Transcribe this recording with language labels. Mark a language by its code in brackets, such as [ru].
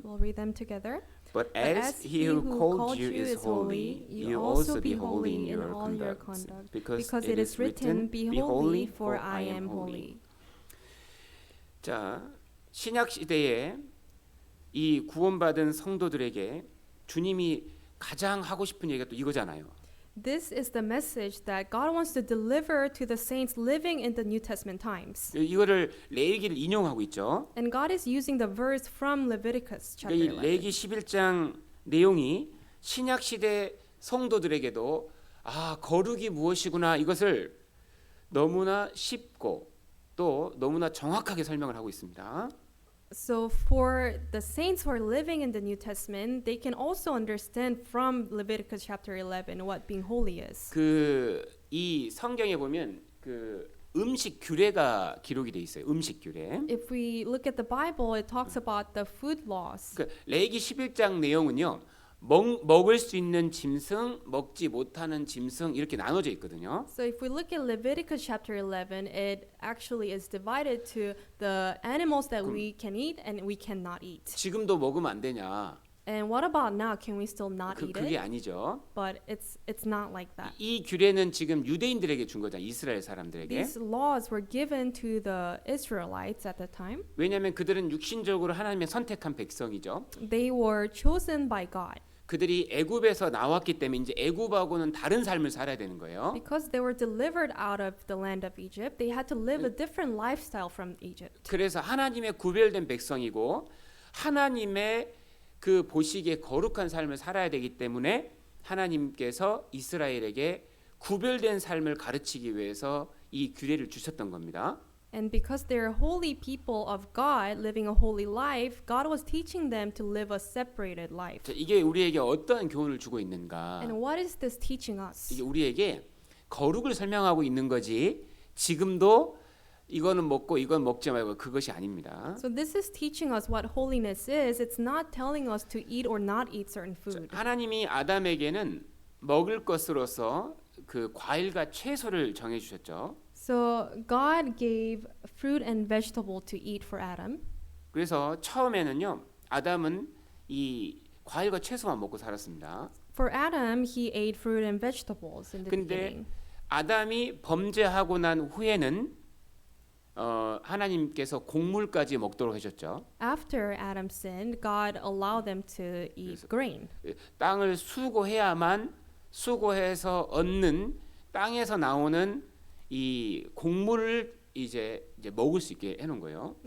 [en] We'll read them together. But as he who called you is holy, you also be holy in your conduct, because it is written, "Be holy, for I am holy." [ko] 자, 신약 시대에 이 구원받은 성도들에게 주님이 가장 하고 싶은 얘기가 또 이거잖아요. [en] This is the message that God wants to deliver to the saints living in the New Testament times. [ko] 이거를 레위기를 인용하고 있죠. [en] And God is using the verse from Leviticus chapter 이 11. [ko] 레위기 11장 내용이 신약 시대 성도들에게도 거룩이 무엇이구나 이것을 너무나 쉽고 또 너무나 정확하게 설명을 하고 있습니다. [en] So for the saints who are living in the New Testament, they can also understand from Leviticus chapter 11 what being holy is. [ko] 이 성경에 보면 음식 규례가 기록이 돼 있어요. 음식 규례. [en] If we look at the Bible, it talks about the food laws. [ko] 레위기 11장 내용은요. 먹을 수 있는 짐승, 먹지 못하는 짐승 이렇게 나눠져 있거든요. [en] So if we look at Leviticus chapter 11, it actually is divided to the animals that we can eat and we cannot eat. [ko] 지금도 먹으면 안 되냐? [en] And what about now? Can we still not eat [ko] 그게 [en] it? [ko] 아니죠. [en] But it's not like that. [ko] 이 규례는 지금 유대인들에게 준 거잖아요. 이스라엘 사람들에게. [en] These laws were given to the Israelites at the time. [ko] 왜냐하면 그들은 육신적으로 하나님의 선택한 백성이죠. [en] They were chosen by God. [ko] 그들이 애굽에서 나왔기 때문에 이제 애굽하고는 다른 삶을 살아야 되는 거예요. [en] Because they were delivered out of the land of Egypt, they had to live a different lifestyle from Egypt. [ko] 그래서 하나님의 구별된 백성이고 하나님의 그 보시기에 거룩한 삶을 살아야 되기 때문에 하나님께서 이스라엘에게 구별된 삶을 가르치기 위해서 이 규례를 주셨던 겁니다. [en] And because they're holy people of God, living a holy life, God was teaching them to live a separated life. [ko] 자, 이게 우리에게 어떠한 교훈을 주고 있는가? [en] And what is this teaching us? [ko] 이게 우리에게 거룩을 설명하고 있는 거지. 지금도 이거는 먹고 이건 먹지 말고 그것이 아닙니다. [en] So this is teaching us what holiness is. It's not telling us to eat or not eat certain food. [ko] 하나님이 아담에게는 먹을 것으로서 그 과일과 채소를 정해 주셨죠. [en] So God gave fruit and vegetable to eat for Adam. [ko] 그래서 처음에는요. 아담은 이 과일과 채소만 먹고 살았습니다. [en] For Adam, he ate fruit and vegetables in the [ko] 근데 [en] beginning. [ko] 아담이 범죄하고 난 후에는 하나님께서 곡물까지 먹도록 하셨죠. [en] After Adam sinned, God allowed them to eat grain. [ko] 땅을 수고해야만 수고해서 얻는 땅에서 나오는 이 곡물을 이제 먹을 수 있게 해놓은 거예요.